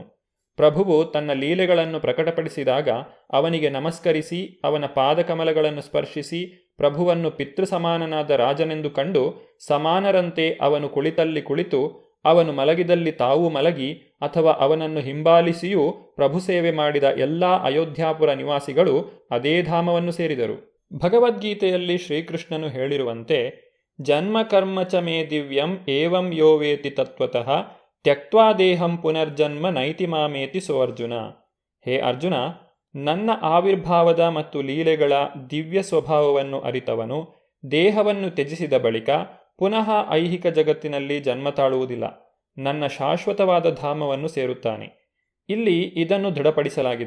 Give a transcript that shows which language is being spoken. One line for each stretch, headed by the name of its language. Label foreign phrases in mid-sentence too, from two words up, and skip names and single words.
Kannada: ಪ್ರಭುವು ತನ್ನ ಲೀಲೆಗಳನ್ನು ಪ್ರಕಟಪಡಿಸಿದಾಗ ಅವನಿಗೆ ನಮಸ್ಕರಿಸಿ ಅವನ ಪಾದಕಮಲಗಳನ್ನು ಸ್ಪರ್ಶಿಸಿ ಪ್ರಭುವನ್ನು ಪಿತೃ ಸಮಾನನಾದ ರಾಜನೆಂದು ಕಂಡು ಸಮಾನರಂತೆ ಅವನು ಕುಳಿತಲ್ಲಿ ಕುಳಿತು ಅವನು ಮಲಗಿದಲ್ಲಿ ತಾವೂ ಮಲಗಿ ಅಥವಾ ಅವನನ್ನು ಹಿಂಬಾಲಿಸಿಯೂ ಪ್ರಭು ಸೇವೆ ಮಾಡಿದ ಎಲ್ಲ ಅಯೋಧ್ಯಾಪುರ ನಿವಾಸಿಗಳು ಅದೇ ಧಾಮವನ್ನು ಸೇರಿದರು. ಭಗವದ್ಗೀತೆಯಲ್ಲಿ ಶ್ರೀಕೃಷ್ಣನು ಹೇಳಿರುವಂತೆ,
Sanskrit: ಜನ್ಮ ಕರ್ಮ ಚ ಮೇ ದಿವ್ಯಂ ಏವಂ ಯೋ ವೇತಿ ತತ್ವತಃ ತ್ಯಕ್ತ್ವಾ ದೇಹಂ ಪುನರ್ಜನ್ಮ ನೈತಿ ಮಾಮೇತಿ ಸೋ ಅರ್ಜುನ.
Kannada: ಹೇ ಅರ್ಜುನ, ನನ್ನ ಆವಿರ್ಭಾವದ ಮತ್ತು ಲೀಲೆಗಳ ದಿವ್ಯ ಸ್ವಭಾವವನ್ನು ಅರಿತವನು ದೇಹವನ್ನು ತ್ಯಜಿಸಿದ ಬಳಿಕ ಪುನಃ ಐಹಿಕ ಜಗತ್ತಿನಲ್ಲಿ ಜನ್ಮ ತಾಳುವುದಿಲ್ಲ, ನನ್ನ ಶಾಶ್ವತವಾದ ಧಾಮವನ್ನು ಸೇರುತ್ತಾನೆ. ಇಲ್ಲಿ ಇದನ್ನು ದೃಢಪಡಿಸಲಾಗಿದೆ.